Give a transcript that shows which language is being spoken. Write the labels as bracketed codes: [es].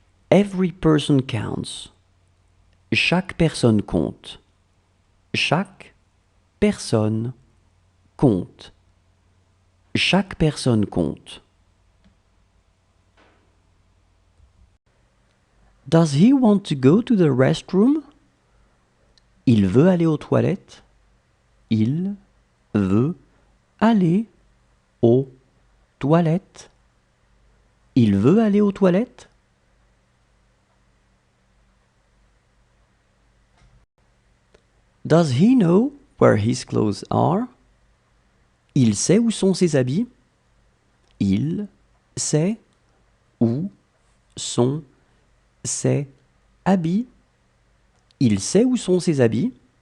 [en] Every person counts. [fr] Chaque personne compte. Chaque personne compte. Chaque personne compte. [en] Does he want to go to the restroom? [fr] Il veut aller aux toilettes. Il veut aller aux toilettes. Il veut aller aux toilettes. [en] Does he know where his clothes are? [fr] Il sait où sont ses habits. Il sait où sont ses habits. Il sait où sont ses habits.